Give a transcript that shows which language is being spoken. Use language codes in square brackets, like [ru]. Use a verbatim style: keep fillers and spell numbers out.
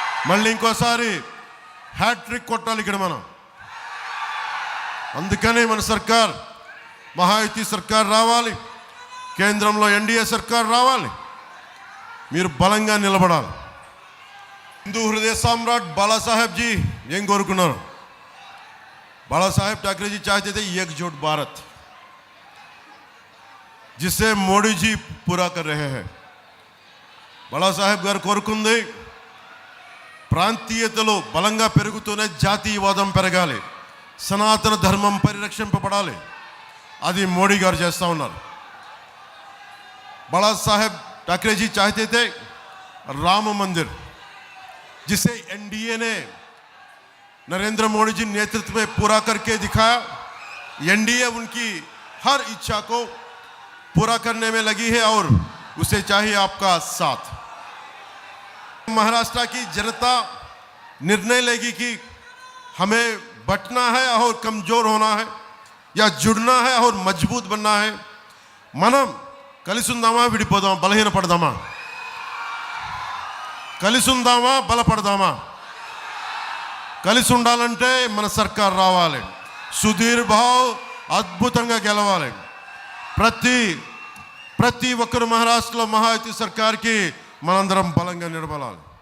[te] మళ్ళీ ఇంకోసారి హ్యాట్రిక్ కొట్టాలి ఇక్కడ మనం. అందుకనే మన సర్కార్ మహాయుతి సర్కార్ రావాలి, కేంద్రంలో ఎన్డీఏ సర్కార్ రావాలి. మీరు బలంగా నిలబడాలి. హిందూ హృదయ సామ్రాట్ బాలాసాహెబ్ జీ ఏం కోరుకున్నారు? [hi] बाला साहेब ठाकरे जी चाहते थे एकजुट भारत, जिसे मोदी जी पूरा कर रहे हैं. [te] बाला साहेब गाరు కోరుకుంది ప్రాంతీయతలో బలంగా పెరుగుతూనే జాతీయవాదం పెరగాలి, సనాతన ధర్మం పరిరక్షింపబడాలి. అది మోడీ గారు చేస్తూ ఉన్నారు. [hi] బాలా సాహెబ్ ठाकरे जी चाहते थे राम मंदिर, जिसे एनडीए ने नरेंद्र मोदी जी नेतृत्व में पूरा करके दिखाया. एनडीए उनकी हर इच्छा को पूरा करने में लगी है और उसे चाहिए आपका साथ. महाराष्ट्र की जनता निर्णय लेगी कि हमें बंटना है और कमजोर होना है, या जुड़ना है और मजबूत बनना है. [te] मनम కలిసుందామా విడిపోదామా, బలహీనపడదామా, కలిసుందామా బలపడదామా. కలిసి ఉండాలంటే మన సర్కార్ రావాలి, సుధీర్ భావ్ అద్భుతంగా గెలవాలి. ప్రతి ప్రతి ఒక్కరు మహారాష్ట్రలో మహాయుతి సర్కార్కి మనందరం బలంగా నిలబడాలి.